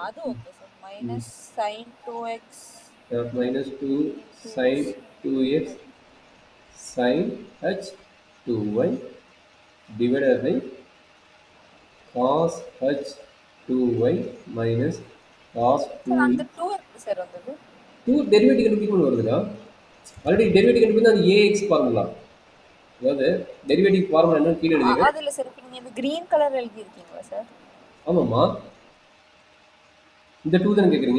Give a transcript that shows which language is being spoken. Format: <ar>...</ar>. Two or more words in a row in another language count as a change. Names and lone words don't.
<ta>அது ஓகே சார்.</ta> <en>minus sin 2x minus 2 sin 2x sin h 2y divided by cos h 2y minus cos</en> <ta>சார் 2 அந்த 2 எப்படி சார் வந்தது? 2 டெரிவேட்டிவ் கண்டுபிடிக்கணும் வருதுடா. ஆல்ரெடி டெரிவேட்டிவ் கண்டுபிடிச்சா அது ax ஃபார்முலா. அதாவது டெரிவேட்டிவ் ஃபார்முலா என்னன்னு கீழே எழுதிக்கிறேன். அது இல்ல சார். இப்போ நீங்க இந்த கிரீன் கலர் எழுதி இருக்கீங்களா சார்? ஆமாம்மா. இந்த 2 தானே கேட்குறீங்க?</ta>